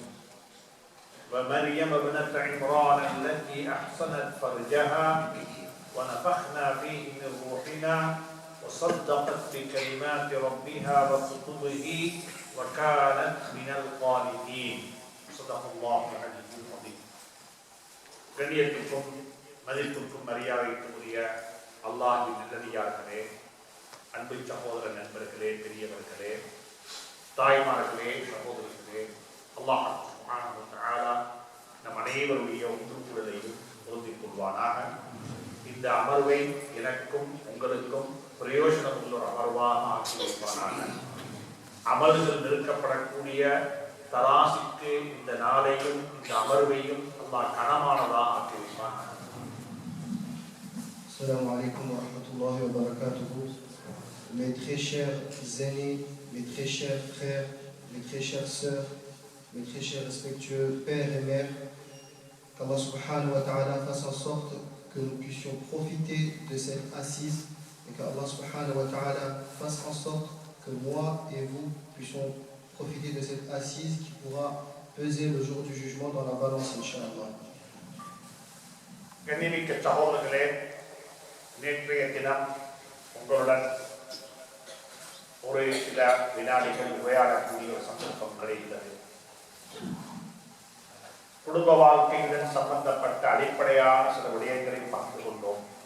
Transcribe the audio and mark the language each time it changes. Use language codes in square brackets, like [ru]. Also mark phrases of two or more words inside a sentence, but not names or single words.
[ar] ومريم ابنة عمران التي أحصنت فرجها ونفخنا فيه من روحنا وصدقت بكلمات ربها وكتبه وكانت من القانتين. صدق الله العلي العظيم. [ta] கண்ணியத்துக்கும் மதிப்புக்கும் மரியாதைக்குரிய அல்லாஹ்வின் நல்லடியார்களே, அன்பு சகோதர நண்பர்களே, பெரியவர்களே, தாய்மார்களே, சகோதரர்களே, அல்லாஹ் [ar] سبحانه وتعالى [ta] நம் அனைவருடைய ஒன்றுகூடலையும் பொருந்திக் கொள்வானாக. இந்த அமர்வை எனக்கும் உங்களுக்கும் பிரயோஜனம் உள்ள ஒரு அமர்வாக ஆக்கி வைப்பானாக. அமல்கள் நிறுக்கப்படக்கூடிய தராசிக்கு இந்த நாளையும் இந்த அமர்வையும் அல்லாஹ் கனமானதாக ஆக்கி வைப்பானாக. [ar] السلام عليكم ورحمة الله وبركاته. [fr] Mes très chers aînés, mes très chers frères, mes très chères sœurs, mes très chers respectueux pères et mères, qu'Allah [ar] سبحانه وتعالى [fr] fasse en sorte que nous puissions profiter de cette assise et qu'Allah [ar] سبحانه وتعالى [fr] fasse en sorte que moi et vous puissions profiter de cette assise qui pourra peser le jour du jugement dans la balance, Inch'Allah. [ta] கண்ணியமிக்க சகோதரர்களே, நேற்றைய தினம் உங்களுடன் ஒரு சில வினாடிகள் உரையாடக்கூடிய ஒரு சந்தர்ப்பம் கிடைத்தது. குடும்ப வாழ்க்கையுடன் சம்பந்தப்பட்ட அடிப்படையான சில விடயங்களை பகிர்ந்து கொண்டோம்.